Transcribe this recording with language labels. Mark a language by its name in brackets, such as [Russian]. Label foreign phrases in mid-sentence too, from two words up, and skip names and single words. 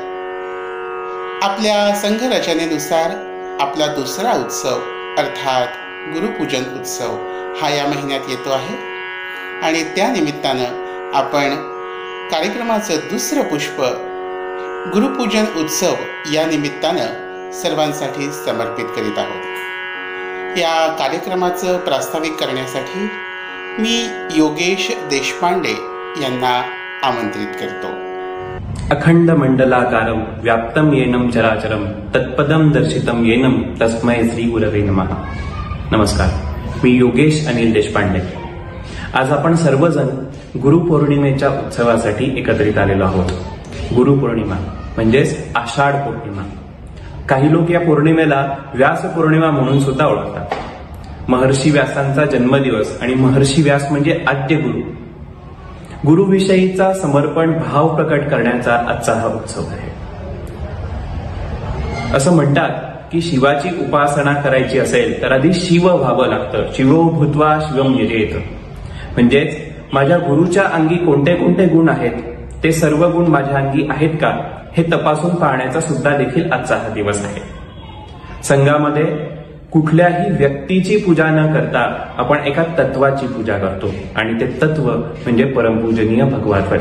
[Marathi] आपल्या संघरचनेनुसार आपला दुसरा उत्सव अर्थात गुरुपूजन उत्सव हा या महिन्यात येतो आहे आणि त्या निमित्तानं आपण कार्यक्रमाचं दुसरं पुष्प गुरुपूजन उत्सव या निमित्तानं सर्वांसाठी समर्पित करीत आहोत. या कार्यक्रमाचं प्रास्ताविक करण्यासाठी मी योगेश देशपांडे यांना आमंत्रित करतो. [Sanskrit] अखंड मंडलाकारं व्याप्तं येनं चराचरं तत्पदं दर्शितं येनं तस्मै श्री गुरवे नमः. [Marathi] नमस्कार, मी योगेश अनिल देशपांडे. आज आपण सर्वजण गुरुपौर्णिमेच्या उत्सवासाठी एकत्रित आलेलो आहोत. गुरुपौर्णिमा म्हणजेच आषाढ पौर्णिमा. काही लोक या पौर्णिमेला व्यास पौर्णिमा म्हणून सुद्धा ओळखतात. महर्षी व्यासांचा जन्मदिवस आणि महर्षी व्यास म्हणजे आद्य गुरु. गुरुविषयीचा समर्पण भाव प्रकट करण्याचा आजचा हा उत्सव आहे. असं म्हणतात की शिवाची उपासना करायची असेल तर आधी शिव व्हावं लागतं. [Sanskrit] शिवो भूत्वा शिवम यजेत. [Marathi] म्हणजेच माझ्या गुरुच्या अंगी कोणते कोणते गुण आहेत, ते सर्व गुण माझ्या अंगी आहेत का हे तपासून पाहण्याचा सुद्धा देखील आजचा हा दिवस आहे. संघामध्ये कुठल्याही व्यक्तीची पूजा न करता आपण एका तत्वाची पूजा करतो आणि ते तत्व म्हणजे परमपूजनीय भगवा ध्वज.